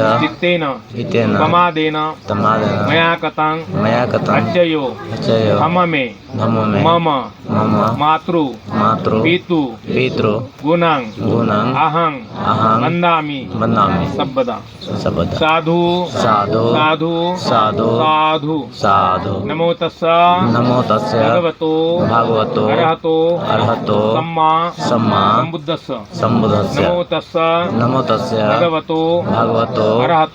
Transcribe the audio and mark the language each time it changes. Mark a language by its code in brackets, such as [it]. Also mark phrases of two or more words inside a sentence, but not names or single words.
[pi] चित्तेन इतेन प्रमादेन समादेन मया कतं मया कथं अज्जयो अचयो मम मे धम्मे मम मम मातृ मातृ पितु पितृ गुणं गुणं अहं अहं वन्दामि वन्दामि सबदा सबदा साधु साधु साधु साधु साधु साधु नमो तस्स नमो तस्य भगवतो भगवतो अरहतो अर्हतो सम्मा सम्मा सम्बुद्धस्स सम्बुद्धस्य नमो तस्स नमो तस्य भगवतो भगवतो अरहतो